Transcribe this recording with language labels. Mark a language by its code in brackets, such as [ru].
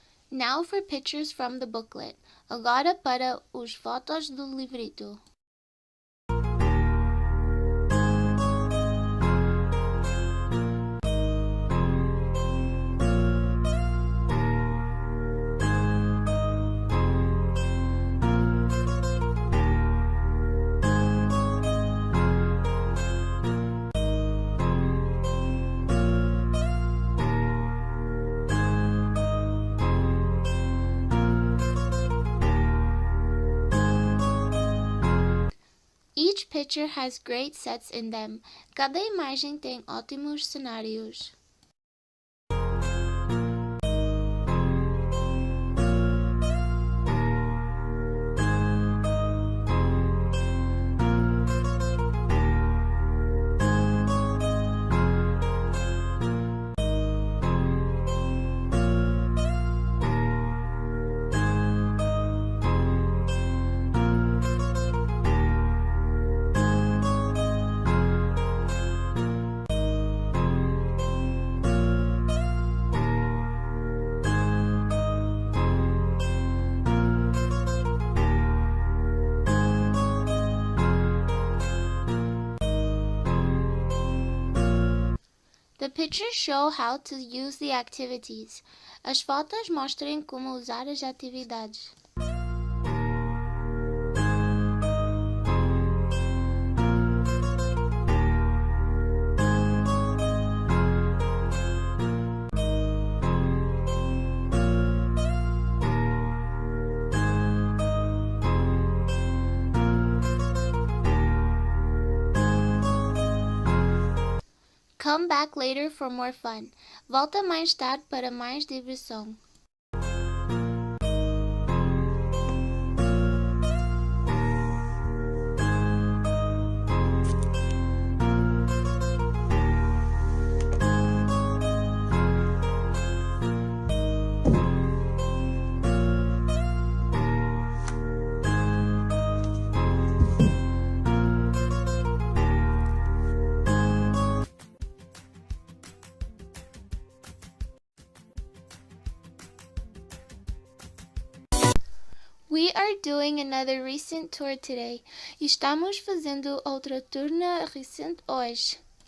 [en] Now for pictures from the booklet. [pt] Agora para os fotos do livrito. [en] Each picture has great sets in them. [pt] Cada imagem tem ótimos cenários. [en] The pictures show how to use the activities. [pt] As fotos mostram como usar as atividades. [en] Come back later for more fun. [pt] Volta mais tarde para mais diversão. [en] We are doing another recent tour today. [pt] Estamos fazendo outra turna recente hoje.